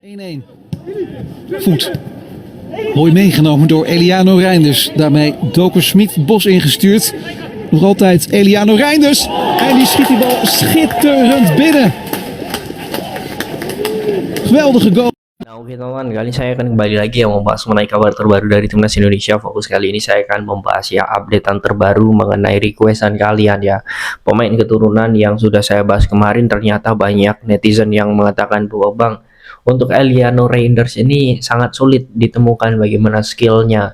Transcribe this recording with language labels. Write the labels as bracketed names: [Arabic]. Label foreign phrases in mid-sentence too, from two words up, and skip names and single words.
[Dutch] 1-1. Voet. Mooi meegenomen door Eliano Reinders. Daarmee Doker Smit Bos ingestuurd. Nog altijd Eliano Reinders. En die schiet die bal schitterend binnen. Geweldige goal. [Indonesian] Nah, oke teman-teman, kali ini saya akan kembali lagi yang membahas mengenai kabar terbaru dari Timnas Indonesia. Fokus kali ini saya akan membahas ya updatean terbaru mengenai requestan kalian ya. Pemain keturunan yang sudah saya bahas kemarin, ternyata banyak netizen yang mengatakan bahwa Bang, untuk Eliano Reinders ini sangat sulit ditemukan bagaimana skillnya.